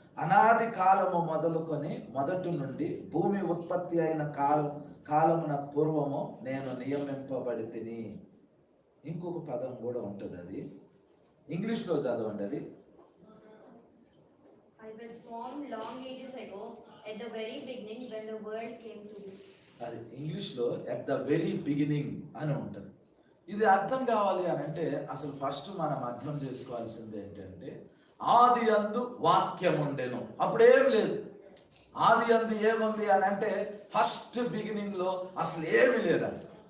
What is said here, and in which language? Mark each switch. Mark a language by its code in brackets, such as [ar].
[te] అనాది కాలము మొదలుకొని మొదటి నుండి భూమి ఉత్పత్తి అయిన కాలమున పూర్వము నేను నియమింపబడి తిని. ఇంకొక పదం కూడా ఉంటుంది, అది ఇంగ్లీష్లో చదవండి. అది [en] I was formed long ages ago at the very beginning when the world came to be. [te] అది ఇంగ్లీష్లో [en] at the very beginning [te] అని ఉంటుంది. ఇది అర్థం కావాలి అని అంటే అసలు ఫస్ట్ మనం అర్థం చేసుకోవాల్సింది ఏంటంటే, ఆది యందు వాక్యం ఉండెను. అప్పుడేం లేదు. ఆది యందు ఏముంది అని అంటే ఫస్ట్ బిగినింగ్ లో అసలు ఏమీ లేదండి.